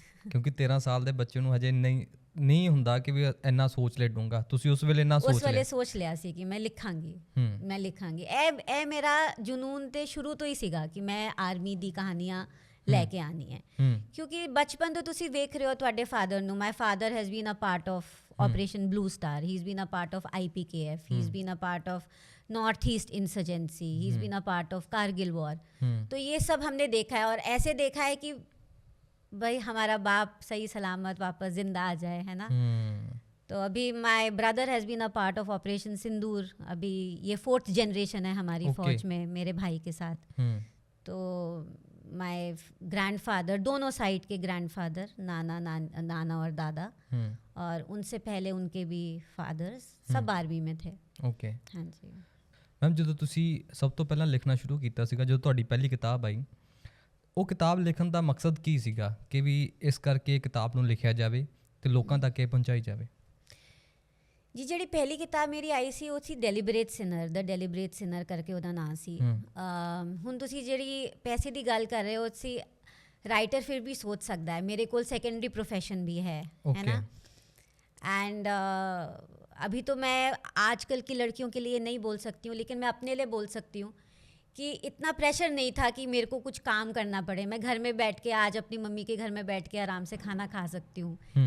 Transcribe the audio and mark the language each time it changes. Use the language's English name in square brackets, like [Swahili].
[Hindi] क्योंकि [Punjabi] 13 साल ਦੇ ਬੱਚੇ ਨੂੰ ਹਜੇ ਨਹੀਂ ਹੁੰਦਾ ਕਿ ਵੀ ਇੰਨਾ ਸੋਚ ਲੈ ਡੂੰਗਾ। ਤੁਸੀਂ ਉਸ ਵੇਲੇ ਇੰਨਾ ਉਸ ਵੇਲੇ ਸੋਚ ਲਿਆ ਸੀ ਕਿ ਮੈਂ ਲਿਖਾਂਗੀ। ਇਹ ਮੇਰਾ ਜਨੂਨ ਤੇ ਸ਼ੁਰੂ ਤੋਂ ਹੀ ਸੀਗਾ ਕਿ ਮੈਂ ਆਰਮੀ ਦੀ ਕਹਾਣੀਆਂ ਲੈ ਕੇ ਆਉਣੀ ਹੈ। ਕਿਉਂਕਿ ਬਚਪਨ ਤੋਂ ਤੁਸੀਂ ਵੇਖ ਰਹੇ ਹੋ ਤੁਹਾਡੇ ਫਾਦਰ ਨੂੰ। [English] My father has been a part of Operation Blue Star, he is been a part of IPKF, he is been a part of north east insurgency, he is been a part of Kargil war. [Hindi] तो ये सब हमने देखा है, और ऐसे देखा है कि भाई हमारा बाप सही सलामत वापस जिंदा आ जाए, है ना। तो अभी [English] my brother has been a part of [Hindi] operation सिंदूर। अभी ये 4th जनरेशन है हमारी फ़ौज में मेरे भाई के साथ। तो माय ग्रैंडफादर, दोनों साइड के ग्रैंडफादर, नाना और दादा, और उनसे पहले उनके भी फादर्स सब आर्मी में थे। ओके हाँ जी [Punjabi] मैम, ਜਦੋਂ ਤੁਸੀਂ ਸਭ ਤੋਂ ਪਹਿਲਾਂ ਲਿਖਣਾ ਸ਼ੁਰੂ ਕੀਤਾ ਸੀਗਾ, ਜਦੋਂ ਤੁਹਾਡੀ ਪਹਿਲੀ ਕਿਤਾਬ ਆਈ, ਉਹ ਕਿਤਾਬ ਲਿਖਣ ਦਾ ਮਕਸਦ ਕੀ ਸੀਗਾ ਕਿ ਵੀ ਇਸ ਕਰਕੇ ਕਿਤਾਬ ਨੂੰ ਲਿਖਿਆ ਜਾਵੇ ਤੇ ਲੋਕਾਂ ਤੱਕ ਇਹ ਪਹੁੰਚਾਈ ਜਾਵੇ? ਜੀ ਜਿਹੜੀ ਪਹਿਲੀ ਕਿਤਾਬ ਮੇਰੀ ਆਈ ਸੀ ਉਹ ਸੀ ਡੈਲੀਬਰੇਟ ਸਿਨਰ, ਦ ਡੈਲੀਬਰੇਟ ਸਿਨਰ ਕਰਕੇ ਉਹਦਾ ਨਾਂ ਸੀ। ਹੁਣ ਤੁਸੀਂ ਜਿਹੜੀ ਪੈਸੇ ਦੀ ਗੱਲ ਕਰ ਰਹੇ ਹੋ, ਸੀ ਰਾਈਟਰ ਫਿਰ ਵੀ ਸੋਚ ਸਕਦਾ ਹੈ। ਮੇਰੇ ਕੋਲ [Hindi] ਸੈकेंडरी प्रोफेशन भी है ना। एंड अभी तो मैं आजकल की लड़कियों के लिए नहीं बोल सकती हूँ, लेकिन मैं अपने लिए बोल सकती हूँ कि इतना प्रेशर नहीं था कि मेरे को कुछ काम करना पड़े। मैं घर में बैठ के आज अपनी मम्मी के घर में बैठ के आराम से खाना खा सकती हूँ।